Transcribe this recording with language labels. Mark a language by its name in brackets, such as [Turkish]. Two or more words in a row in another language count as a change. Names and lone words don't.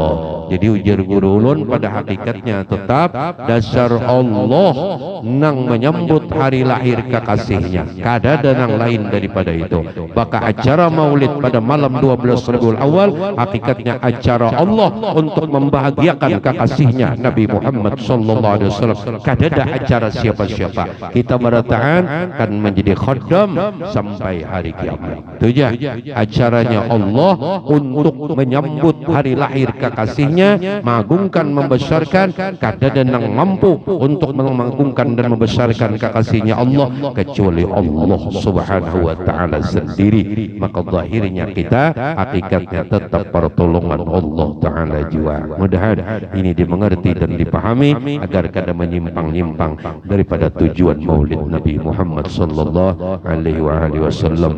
[Banjar] Jadi ujar guru ulun pada hakikatnya tetap dasar Allah nang menyambut hari lahir kekasihnya, kada ada nang lain daripada itu. [Indonesian] Maka acara maulid pada malam 12 Rabiul Awal hakikatnya acara Allah untuk membahagiakan kekasihnya Nabi Muhammad [Arabic] sallallahu alaihi wasallam. [Banjar] Kada ada acara siapa-siapa. Kita barataan kan menjadi khaddam sampai hari kiamat. Itu aja acaranya Allah untuk menyambut hari lahir kekasihnya, mengagungkan, membesarkan. Kada ada yang mampu untuk mengagungkan dan membesarkan kekasihnya Allah kecuali Allah [Arabic] Subhanahu wa Ta'ala [Banjar] sendiri. [Indonesian] Maka zahirnya kita hakikatnya tetap pertolongan Allah Ta'ala jua. [Banjar] Mudah-mudahan ini dimengerti dan dipahami agar kada menyimpang-nyimpang daripada tujuan maulid Nabi Muhammad [Arabic] sallallahu alaihi wasallam.